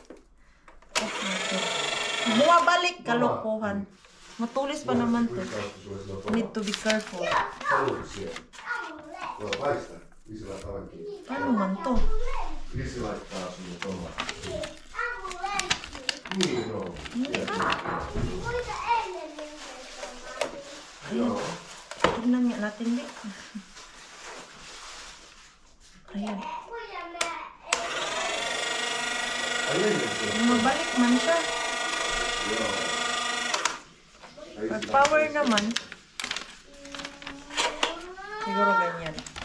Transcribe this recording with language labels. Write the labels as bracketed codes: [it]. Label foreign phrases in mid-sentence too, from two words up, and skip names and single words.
[tl] Bumabalik, kalokohan. Matulis pa naman to. [en] Need to be careful. [fi] Haluatko siellä? Joo, paista. Isi laittaa oikein. [tl] Paano man to? [fi] Isi laittaa sulle tuolla. Niin on. [tl] Ayan. Tignan nga natin, di. Ayan. Bumabalik man siya. Pag power naman, siguro ganyan.